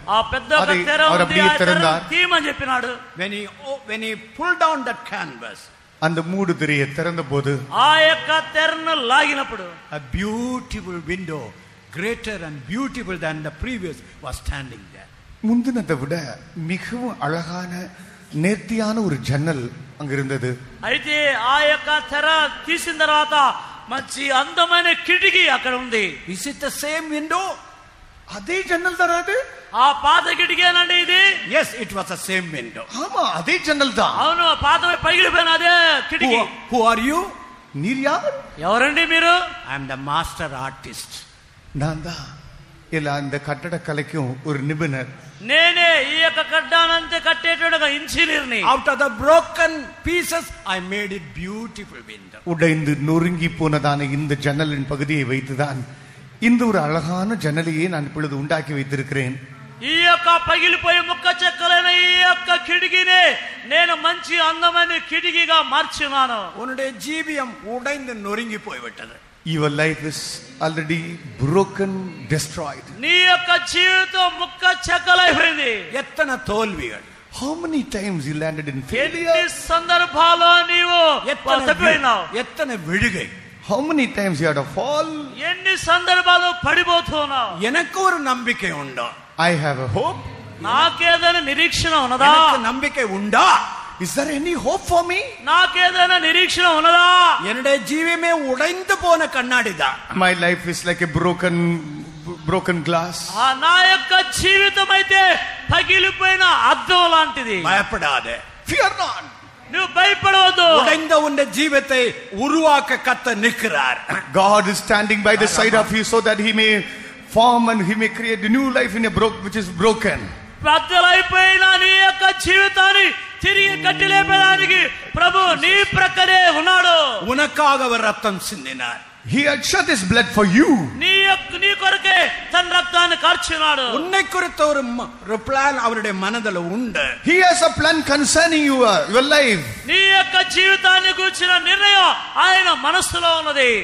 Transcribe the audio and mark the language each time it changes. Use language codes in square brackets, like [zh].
[te] ఆ పెద్ద తెర ఉంది, తీయమని చెప్పినాడు. [en] When he pulled down that canvas, [ta] அந்த மூடுதிரையை திறந்தபோது [te] ఆ యొక్క తెరను లాగినప్పుడు [en] a beautiful window, greater and beautiful than the previous, was standing there. [ta] முந்தினதை விட மிகவும் அழகான நேர்த்தியான ஒரு ஜன்னல் அங்க இருந்தது. [te] అయితే ఆ యొక్క తెర తీసిన తర్వాత మంచి అందమైన కిటికీ అక్కడ ఉంది. [en] Is it the same window? [ta] அதே ஜன்னல் தானே அது? [te] ఆ పాత కిటికీనండి ఇది? [en] Yes, it was the same window. [ta] ஆமா, அதே ஜன்னல் தான். [te] అవును, పాత పగిలిపోయిన అదే కిటికీ. [en] Who are you? [ta] நீர் யார்? [te] ఎవరండి మీరు? [en] I am the master artist. [ta] நான் தான் எல்லா இந்த கட்டட கலைக்கும் ஒரு நிபுணர். [te] నేనే ఈ యొక్క కడ్డానంతే కట్టేటోడు ఇంజనీర్ ని. [en] Out of the broken pieces I made it beautiful window. [ta] உடைந்து நொறுங்கி போனதான இந்த ஜன்னலின் பகுதியை வைத்துதான் இந்த ஒரு அழகான ஜன்னலையே நான் இப்பொழுது உண்டாக்கி வைத்திருக்கிறேன். [te] ఈ యొక్క పగిలిపోయే ముక్క చెక్కలైన ఈ యొక్క కిటికీని నేను మంచి అందమైన కిటికీగా మార్చున్నాను. [ta] உன்னுடைய ஜீவியம் உடைந்து நொறுங்கி போய்விட்டது. [en] Your life is already broken, destroyed. [te] నీ యొక్క జీవితం ముక్క చెక్కలైపోయింది. [ta] எத்தனை தோல்விகள், [en] How many times you landed in failure? [te] ఎన్ని సందర్భాల్లో నీవు తప్పిపోయినావు. [ta] எத்தனை விழுகை, [en] How many times you had a fall? [te] ఎన్ని సందర్భాలు పడిపోతున్నావు. [ta] எனக்கு ஒரு நம்பிக்கை உண்டா? [en] I have a hope. [te] నాకేదైనా నిరీక్షణ ఉన్నదా? [ta] எனக்கு நம்பிக்கை உண்டா? [en] Is there any hope for me? [te] నాకేదైనా నిరీక్షణ ఉన్నదా? [ta] என்னுடைய ஜீவியமே உடைந்து போன கண்ணாடி தான். [en] My life is like a broken glass. [te] నా యొక్క జీవితం అయితే పగిలిపోయిన అద్దం లాంటిది. [ta] பயப்படாதே, [en] Fear not. [te] నువ్వు భయపడవద్దు. [ta] உடைந்த உன்னுடைய ஜீவத்தை உருவாக்க கர்த்தர் நிற்கிறார். [en] God is standing by the side of you so that he may form and he may create a new life in a which is broken. [te] బద్దలైపోయిన నీ యొక్క జీవితాన్ని తిరిగి కట్టిలేపడానికి ప్రభు నీ ప్రక్కనే ఉన్నాడు. [ta] உனக்காக அவர் ரத்தம் சிந்தினார். [en] He had shed his blood for you. [te] నీ కొరకే తన రక్తాన్ని కార్చినాడు. [ta] உன்னை குறித்த ஒரு பிளான் அவருடைய மனதில் உண்டு. [en] He has a plan concerning your life. [te] నీ యొక్క జీవితాన్ని గురించిన నిర్ణయం ఆయన మనసులో ఉన్నది.